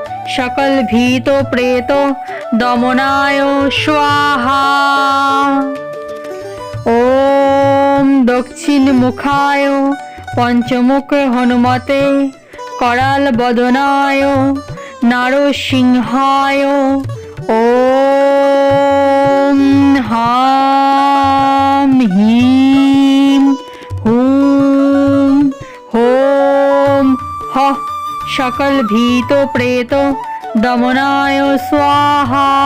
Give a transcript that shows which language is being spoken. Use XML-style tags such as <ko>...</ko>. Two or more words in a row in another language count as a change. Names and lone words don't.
<sa>সকল ভীত প্রেত দমনায় স্বাহা। ওম দক্ষিণ মুখায় পঞ্চমুখ হনুমতে कराल बदनाय नरसिंहाय ओम हाम हीम हूम होम ह सकल भीत प्रेत दमनाय स्वाहा।</sa>